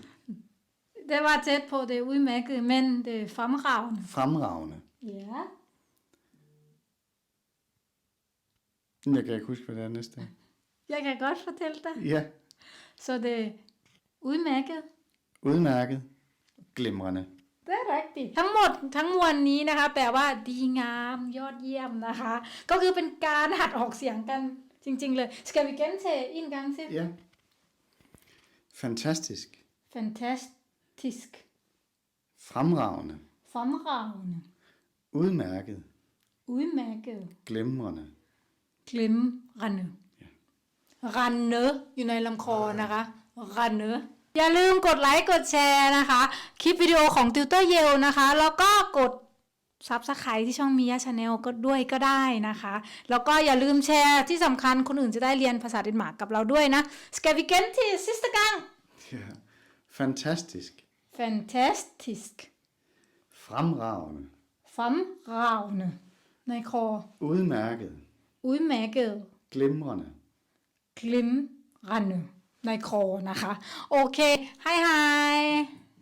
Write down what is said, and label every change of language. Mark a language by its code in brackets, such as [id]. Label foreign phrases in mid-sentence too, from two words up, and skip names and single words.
[da] Det var tæt på det udmærket, men det er fremragende. Fremragende. Ja. Jeg kan ikke huske, hvad det er næste. Jeg kan godt fortælle dig. Ja. Så det er udmærket. Udmærket. Glimrende. [th] ได้ rigtigt ทั้งหมดทั้งมวลนี้นะคะแปลว่าดีงามยอดเยี่ยมนะคะก็คือเป็นการหัดออกเสียงกันจริงๆเลย [da] Skal vi gentage en gang til? Ja. Fantastisk. Fantastisk. Fremragende. Fremragende. Udmærket. Udmærket. Glimrende. [th] Glimrende. Rande อยู่ในลำคอนะคะ Rande อย่าลืมกดไลค์กดแชร์นะคะคลิปวิดีโอของ Tutor Yale นะคะแล้วก็กด Subscribe ที่ช่อง Mia Channel ก็ด้วยก็ได้นะคะแล้วก็อย่าลืมแชร์ที่สำคัญคนอื่นจะได้เรียนภาษาเดนมาร์กกับเราด้วยนะ [da] Skal vi gentage sidste gang? Ja. Fantastisk. Fantastisk. Fremragende. [th] Fremragende ในคอ [da] Udmærket. Udmærket. Glimrende. [th] Glimrende ในคอนะคะโอเค [da] hej hej